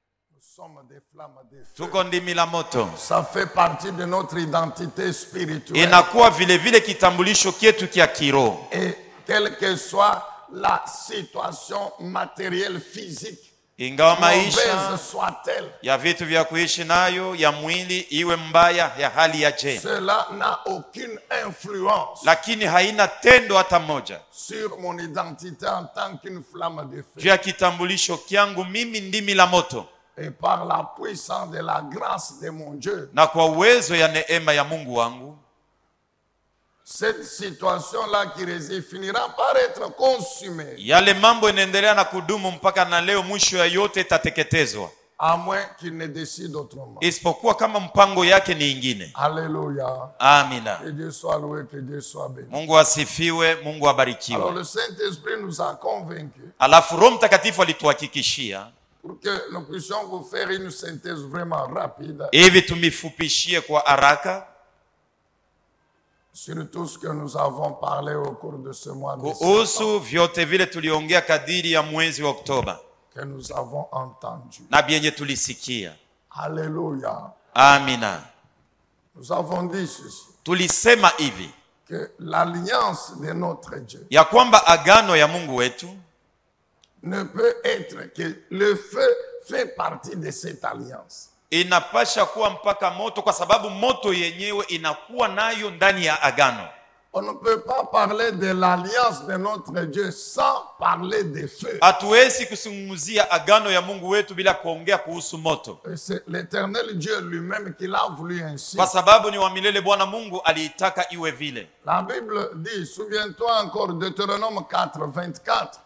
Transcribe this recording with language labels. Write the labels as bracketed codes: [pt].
[fr] Nous sommes des flammes de feu. [sw] Tuko ndimi la moto. [fr] Ça fait partie de notre identité spirituelle. [sw] Inakuwa vile vile kitambulisho kietu kia kiroho. [fr] Et quelle que soit la situation matérielle physique, [sw] ingawa maisha [fr] mauvaise soit-elle, [sw] ya vitu vya kuishi nayo ya mwili iwe mbaya ya hali ya je, [fr] cela n'a aucune influence [sw] lakini haina tendo hata moja [fr] sur mon identité en tant qu'une flamme de feu. [sw] juu ya kitambulisho kiangu mimi ndimi la moto. [fr] Et par la puissance de la grâce de mon Dieu, [sw] na kwa uwezo ya neema ya Mungu wangu, [fr] cette situation-là qui réside finira par être consumée. [sw] yale mambo inaendelea na kudumu mpaka na leo, mwisho ya yote itateketezwa, [fr] À moins qu'il ne décide autrement. [sw] isipokuwa kama mpango yake ni ingine. [fr] Alléluia. [sw] Amina. [fr] Que Dieu soit loué, que Dieu soit béni. [sw] Mungu asifiwe, Mungu [fr] Alors [sw] abarikiwe. [fr] le Saint-Esprit nous a convaincus [sw] Alafu Roho Mtakatifu alituhakikishia [fr] pour que nous puissions vous faire une synthèse vraiment rapide [sw] hivi tumifupishie kwa haraka [fr] sur tout ce que nous avons parlé au cours de ce mois de septembre, [sw] kuhusu vyote vile tuliongea kadiri ya mwezi wa Oktoba [fr] que nous avons entendu. [sw] na vyenye tulisikia. [fr] Alléluia. [sw] Amina. [fr] Nous avons dit ceci, [sw] Tulisema hivi [fr] que l'alliance de notre Dieu [sw] ya kwamba agano ya Mungu wetu [fr] ne peut être que le feu fait partie de cette alliance. [sw] inapasha kuwa mpaka moto, kwa sababu moto yenyewe inakuwa nayo ndani ya agano. [fr] On ne peut pas parler de l'alliance de notre Dieu sans parler de feu. [sw] Hatuwezi kusungumzia agano ya Mungu wetu bila kuongea kuhusu moto, [fr] Et c'est l'Éternel Dieu lui-même qui l'a voulu ainsi. [sw] kwa sababu ni wa milele Bwana Mungu aliitaka iwe vile. [fr] La Bible dit, souviens-toi encore, Deutéronome 4, 24,